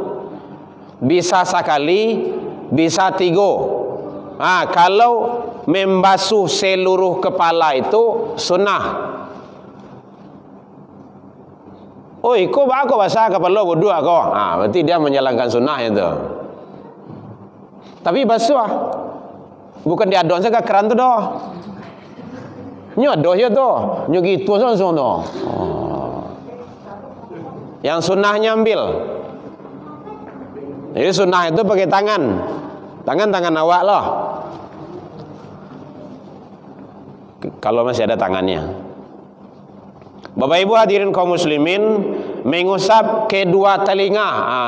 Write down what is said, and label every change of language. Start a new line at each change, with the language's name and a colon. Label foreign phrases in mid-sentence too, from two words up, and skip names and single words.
Malay: Bisa sekali, bisa 3. Kalau membasuh seluruh kepala itu sunnah. Oh, kau baca bahasa kepala wudu kau. Berarti dia menjalankan sunnah itu. Tapi basuh bukan diadon saja keran tu dah. Nyo doh ya doh. Nyo gitu langsung doh. Yang sunnahnya ambil. Jadi sunnah itu pakai tangan. Tangan awak loh. Kalau masih ada tangannya. Bapak Ibu hadirin kaum muslimin, mengusap kedua telinga.